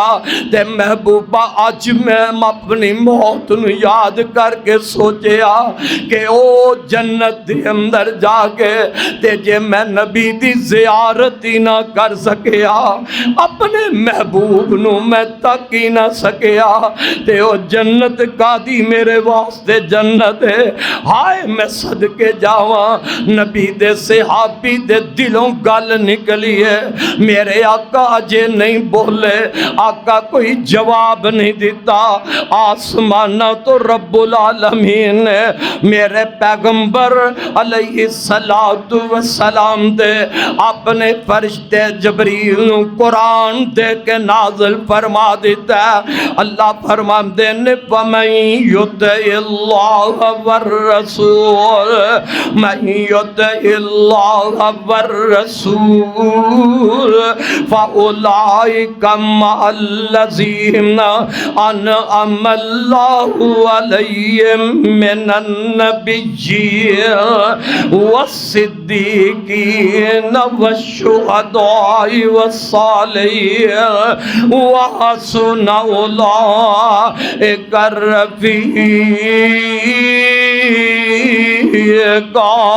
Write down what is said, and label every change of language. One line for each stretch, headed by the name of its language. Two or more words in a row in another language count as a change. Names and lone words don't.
Punjabi: تے محبوبا اج میں اپنی موت نوں یاد کرکے سوچیا کہ او جنت دے اندر جاکے تے جے میں نبی دی زیارت ہی نہ کر سکیا، اپنے محبوب نوں میں تک ہی نہ سکیا تے او جنت کاہدی میرے واسطے جنت ہے. ہائے میں صدقے جاواں، نبی دے صحابی دے دلوں گل نکلی ہے، میرے آقا اجے نہیں بولے، آقا کوئی جواب نہیں دتا. آسماناں توں رب العالمین نے میرے پیغمبر
Arabic: عليه الصلاة والسلام
Punjabi: دے اپنے فرشتے جبریل نوں قرآن دے کے نازل فرما دتا. اللہ فرماندے نے
Arabic: ومن يطع الله والرسول من يطع الله والرسول فأولئك مع الذين أنعم الله عليهم من النبيين والصديقين والشهداء والصالحين وحسن أولئك رفيقا.